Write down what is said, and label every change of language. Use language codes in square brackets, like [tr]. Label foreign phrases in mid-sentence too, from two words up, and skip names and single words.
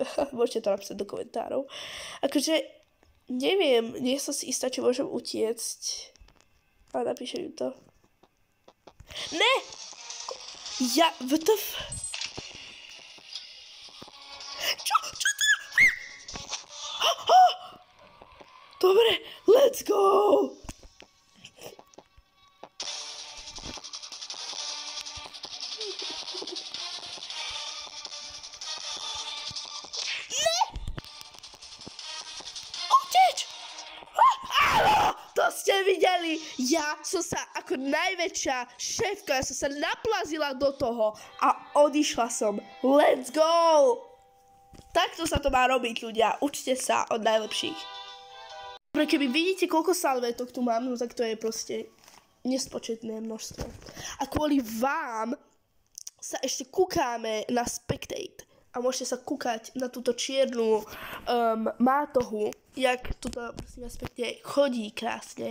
[sk] Môžete to napísať do komentárov. Akože, neviem, nie som si istá, či môžem utiecť. Ale napíšem im to. Ne! WTF? Čo to? Dobre, [en] let's go! [sk] Ste videli, ja som sa ako najväčšia šéfka, ja som sa naplazila do toho a odišla som. [en] Let's go! [sk] Takto sa to má robiť, ľudia. Učte sa od najlepších. Dobre, keby vidíte, koľko salvetok tu mám, no tak to je proste nespočetné množstvo. A kvôli vám sa ešte kúkáme na Spectate. A môžete sa kúkať na túto čiernu mátohu, jak tuto prosím vás pekne chodí krásne.